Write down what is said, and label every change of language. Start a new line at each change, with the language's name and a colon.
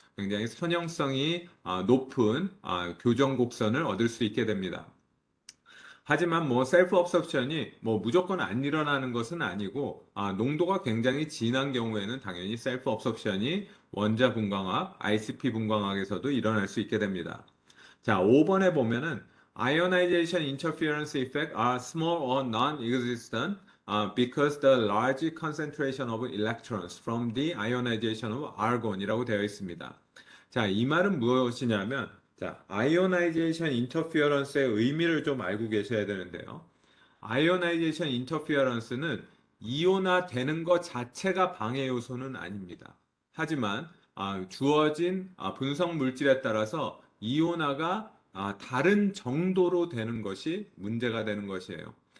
Korean: 굉장히 선형성이 높은 교정 곡선을 얻을 수 있게 됩니다. 하지만 뭐 셀프 업섭션이 뭐 무조건 안 일어나는 것은 아니고 농도가 굉장히 진한 경우에는 당연히 셀프 업섭션이 원자 분광학, ICP 분광학에서도 일어날 수 있게 됩니다. 자, 5번에 보면은
English: ionization interference effect are small or non-existent because the large concentration of electrons from the ionization of argon
Korean: 이라고 되어 있습니다. 자, 이 말은 무엇이냐면 자, 아이오나이제이션 인터피어런스의 의미를 좀 알고 계셔야 되는데요. 아이오나이제이션 인터피어런스는 이온화 되는 것 자체가 방해 요소는 아닙니다. 하지만 주어진 분석 물질에 따라서 이온화가 다른 정도로 되는 것이 문제가 되는 것이에요.